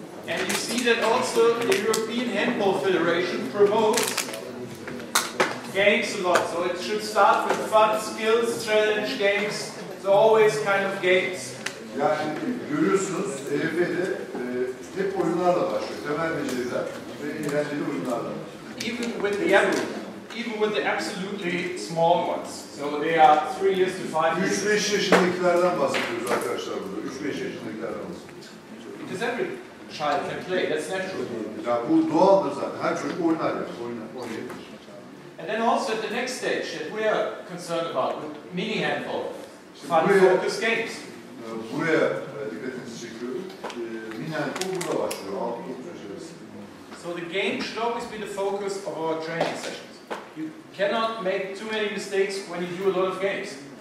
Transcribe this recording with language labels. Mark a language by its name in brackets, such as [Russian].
[English] And you see that also the European Handball Federation promotes games a lot. So it should start with fun, skills, challenge games. It's always kind of games. [Turkish] Yani görüyorsunuz EF'de hep oyunlarla başlıyor. Temel beceriler ve eğlenceli oyunlarla. [English] Even with the absolutely small ones. So they are 3 years to 5 years. [Turkish] 3-5 yaşındakilerden bahsediyoruz arkadaşlar burada. 3-5 yaşındakilerden bahsediyoruz. [English] Because every child can play. That's natural. [Turkish] Ya bu doğaldır zaten. Her çocuk oynar yani. Oynayabilir. [English] And then also at the next stage that we are concerned about with mini handball, fun focus games. [Turkish] Buraya dikkatinizi çekiyorum. Mini handball burada başlıyor. 6-9 yaş arası. [English] So the game should always be the focus of our training sessions. You cannot make too many mistakes when you do a lot of games.